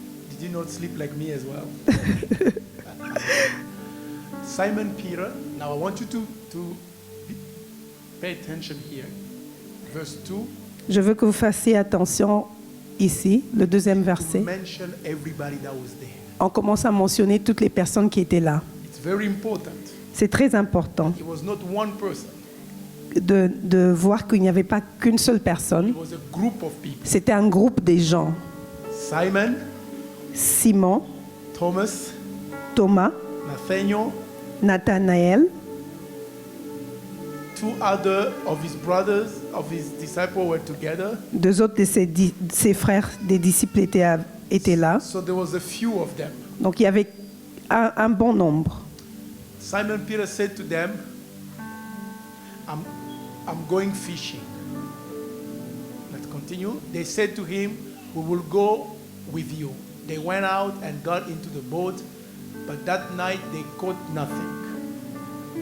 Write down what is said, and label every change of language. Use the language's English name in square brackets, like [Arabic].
[English] Did you not sleep like me as well? Simon Peter. Now I want you to pay attention here. Verse 2. [French] Je veux que vous fassiez attention ici, le deuxième verset. [English] Mention everybody that was there. [French] On commence à mentionner toutes les personnes qui étaient là. [English] It's very important. [French] C'est très important [English] It was not one person. [French] de voir qu'il n'y avait pas qu'une seule personne. [English] It was a group of people. [French] C'était un groupe des gens. [English] Simon, [French] Simon, [English] Thomas, [French] Thomas, [English] Nathaniel, [French] Nathanaël, [English] two other of his brothers, of his disciples were together. [French] deux autres de ses frères, des disciples étaient là. [English] So there was a few of them. [French] Donc il y avait un bon nombre. [English] Simon Peter said to them, I'm going fishing. Let's continue. They said to him, we will go with you. They went out and got into the boat, but that night they caught nothing.